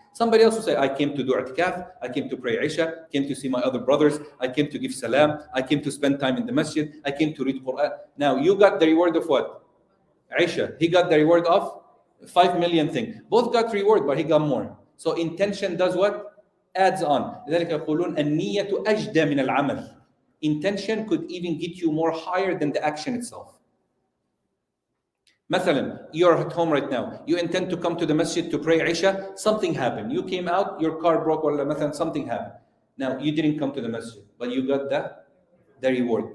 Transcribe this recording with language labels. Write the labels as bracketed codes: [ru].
[en] Somebody else will say, I came to do i'tikaf, I came to pray Isha, came to see my other brothers, I came to give salam, I came to spend time in the masjid, I came to read Quran. Now, you got the reward of what? Isha. He got the reward of 5 million things. Both got reward, but he got more. So intention does what? Adds on. [ar] لذلك يقولون النية أجدى من العمل. [en] Intention could even get you more higher than the action itself. [ar] مثلا, [en] you're at home right now. You intend to come to the masjid to pray Isha. Something happened. You came out, your car broke, or [ar] مثلا [en] something happened. Now, you didn't come to the masjid, but you got the reward.